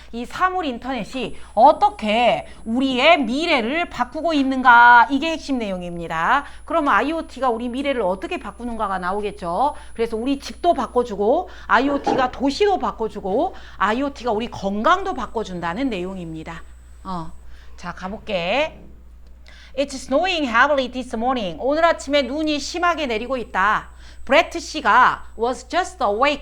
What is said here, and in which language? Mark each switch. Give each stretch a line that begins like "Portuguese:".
Korean: 이 사물 인터넷이 어떻게 우리의 미래를 바꾸고 있는가 이게 핵심 내용입니다. 그러면 IoT가 우리 미래를 어떻게 바꾸는가가 나오겠죠. 그래서 우리 집도 바꿔주고 IoT가 도시도 바꿔주고 IoT가 우리 건강도 바꿔준다는 내용입니다. 자 가볼게.
English: It's snowing heavily this morning.
Korean: 오늘 아침에 눈이 심하게 내리고 있다. 브레트 씨가
English: was just awake.